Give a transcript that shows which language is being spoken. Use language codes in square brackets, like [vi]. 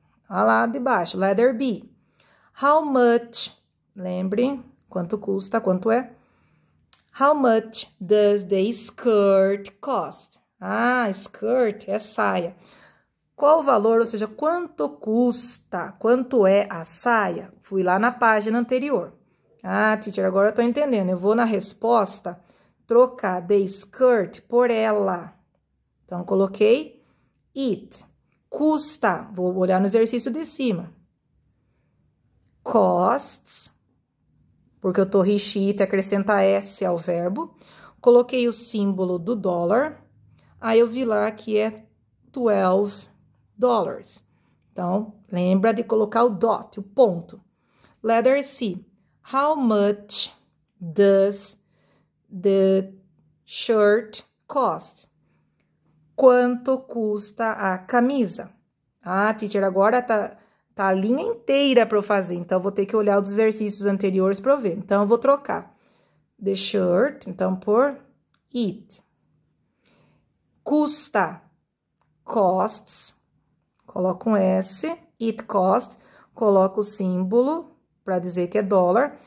[pt] Olha lá de baixo, [en] letter B. How much, [pt] lembre, quanto custa, quanto é? [en] How much does the skirt cost? [pt] Ah, skirt é saia. Qual o valor, ou seja, quanto custa, quanto é a saia? Fui lá na página anterior. Ah, teacher, agora eu tô entendendo. Eu vou na resposta trocar [en] the skirt [pt] por ela. Então, coloquei it. Custa, vou olhar no exercício de cima. Costs, porque eu tô he, she, it, acrescentar S ao verbo. Coloquei o símbolo do dólar. Aí eu vi lá que é $12. Então, lembra de colocar o dot, o ponto. [en] Letter C. How much does the shirt cost? [pt] Quanto custa a camisa? Ah, teacher, agora tá a linha inteira para eu fazer. Então, eu vou ter que olhar os exercícios anteriores para eu ver. Então, eu vou trocar [en] the shirt, [pt] então, por it. Custa, costs, coloco um S, [en] it cost, [pt] coloco o símbolo para dizer que é dólar.